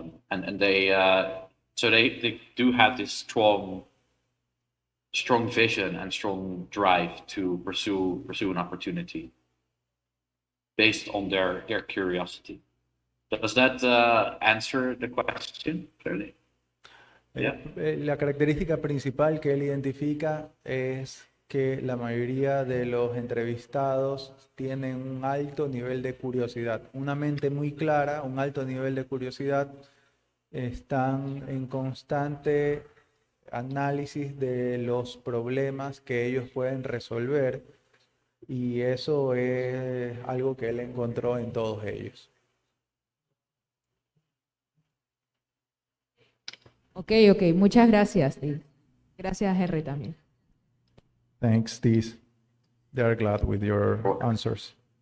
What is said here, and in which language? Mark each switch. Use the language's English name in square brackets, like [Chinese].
[English] And they so they do have this strong vision and strong drive to pursue an opportunity based on their curiosity. Does that answer the question clearly? Yeah. [Spanish] La característica principal que él identifica es que la mayoría de los entrevistados tienen un alto nivel de curiosidad, una mente muy clara, un alto nivel de curiosidad, están en constante análisis de los problemas que ellos pueden resolver Y eso es algo que él encontró en todos ellos. Ok, muchas gracias, Steve. Gracias, Henry, también. [English] Thanks, Tis. They are glad with your answers.